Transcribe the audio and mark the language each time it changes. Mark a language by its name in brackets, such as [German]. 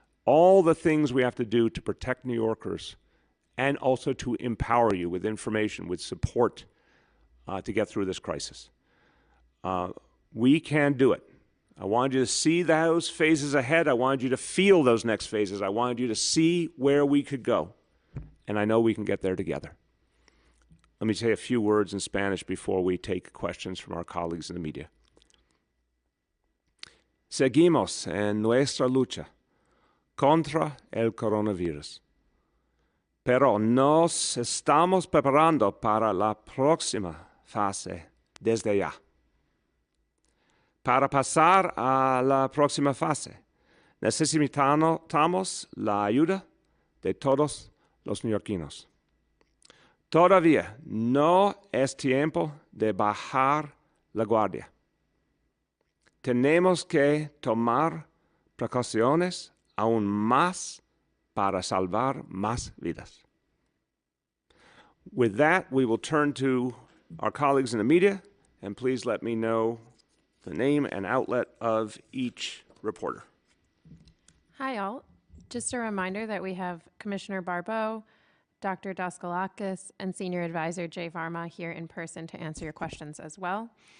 [English] all the things we have to do to protect New Yorkers and also to empower you with information, with support to get through this crisis. We can do it. I wanted you to see those phases ahead. I wanted you to feel those next phases. I wanted you to see where we could go. And I know we can get there together. Let me say a few words in Spanish before we take questions from our colleagues in the media. [Spanish] Seguimos en nuestra lucha contra el coronavirus, pero nos estamos preparando para la próxima fase desde ya. Para pasar a la próxima fase, necesitamos la ayuda de todos los neoyorquinos. Todavía no es tiempo de bajar la guardia. Tenemos que tomar precauciones aún más para salvar más vidas. [English] With that, we will turn to our colleagues in the media, and please let me know the name and outlet of each reporter. Hi, all. Just a reminder that we have Commissioner Barbeau, Dr. Daskalakis, and Senior Advisor Jay Varma here in person to answer your questions as well.